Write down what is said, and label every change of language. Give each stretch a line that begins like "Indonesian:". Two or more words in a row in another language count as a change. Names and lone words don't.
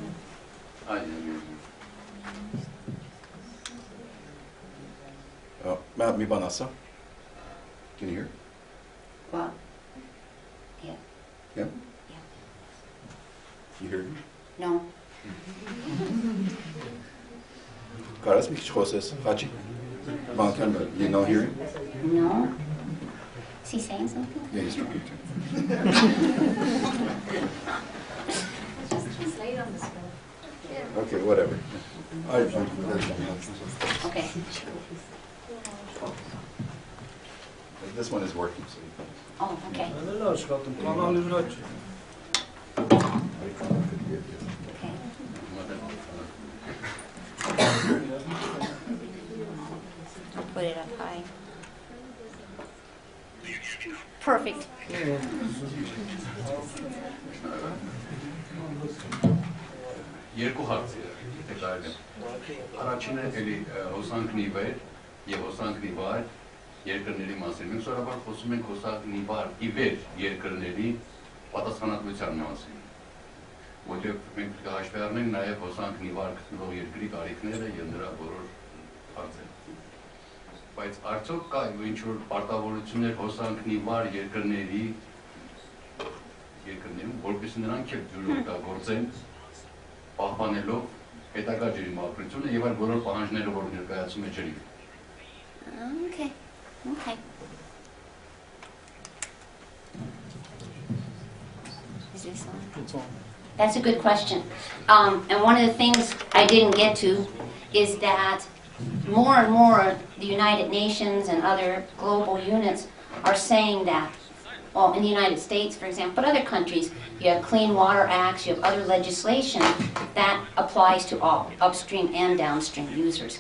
Armenian: Matt, մի բան ասա?
English: Can you hear? Well, yeah. Yeah? Yeah. You hear me? No.
Armenian: Կարաս մի քիչ խոսես, Խաչի։ Բանկան,
English: you know hearing? No. Is he saying something? Yeah, he's trying to. Just translate on the spot. Okay, whatever. Okay. This one is working, so you can. Oh, okay. Okay. I'll put it up high. Perfect.
Armenian: Երկու հարց է, եթե կարելի է։ Առաջինը էլի հոսանքնի վեր եւ հոսանքնի վար երկրների մասին։ Մենք սովորաբար խոսում ենք հոսանքնի վար ի վեր երկրների պատասխանատվության մասին։ Որտեղ մենք պետք է հաշվի առնենք նաեւ հոսանքնի վար գտնվող երկրի կարիքները եւ նրա բոլոր հարցերը։ Բայց արդյոք կա ինչ-որ պարտավորություններ հոսանքնի վար երկրներում, որպեսզի նրանք էլ ջուրը օգտագործեն պահպանելով հետագա ջրի մաքրությունը եւ այլ բոլոր պահանջները, որ ներկայացում է ջրի։
English: Okay. Okay. Is this on? It's on. That's a good question. And one of the things I didn't get to is that more and more the United Nations and other global units are saying that, well, in the United States, for example, but other countries, you have Clean Water Acts, you have other legislation that applies to all, upstream and downstream users.